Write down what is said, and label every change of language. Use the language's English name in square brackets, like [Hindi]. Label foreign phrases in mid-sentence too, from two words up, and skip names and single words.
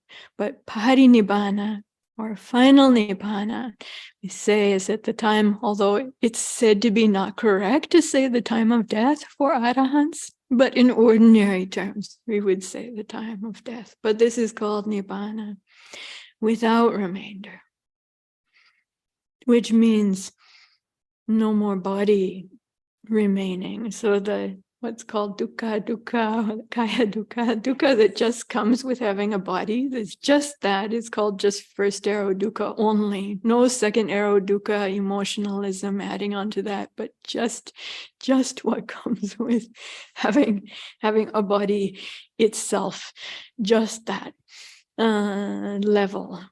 [English] But Parinibbana, or final Nibbāna, we say is at the time, although it's said to be not correct to say the time of death for arahants, but in ordinary terms, we would say the time of death. But this is called Nibbāna, without remainder, which means no more body remaining. So what's called dukkha, [Pali] kaya dukkha [English] that just comes with having a body, that's just that, is called just first arrow dukkha only. No second arrow dukkha, emotionalism adding on to that, but just what comes with having a body itself, just that level.